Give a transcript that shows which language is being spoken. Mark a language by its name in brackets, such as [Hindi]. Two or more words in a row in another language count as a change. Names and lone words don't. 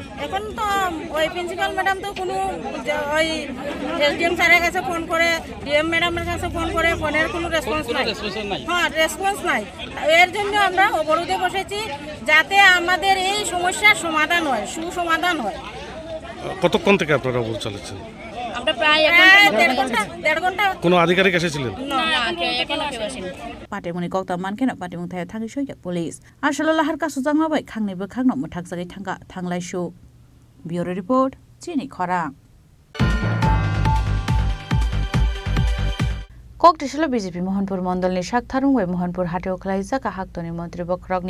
[Bangla] এখন তো ওই [English] principal madam [Bangla] তো কোনো ওই এসডিএম স্যারের কাছে ফোন করে ডিএম ম্যাডামের কাছে ফোন করে ফোনের কোনো রেসপন্স নাই হ্যাঁ রেসপন্স নাই এর জন্য আমরা অবরোধে বসেছি যাতে আমাদের এই সমস্যার সমাধান হয় সুসমাধান হয় কতক্ষণ থেকে আপনারা অবরোধ চালাচ্ছেন আমরা প্রায় 1 ঘন্টা কোনো আধিকারিক এসেছিলেন [Kok Borok] Patimoni kok tam mankena patimung thai thangi soika police asalo lahar ka sujang mabai khangni bo khangno muthak jagai thanga thanglai shu [English] Bureau report [Kok Borok] Chini Khorang Koktishala BJP Mohanpur Mondolni Shaktharung we Mohanpur Hateo Klaijaka Haktoni Montri Bokrogni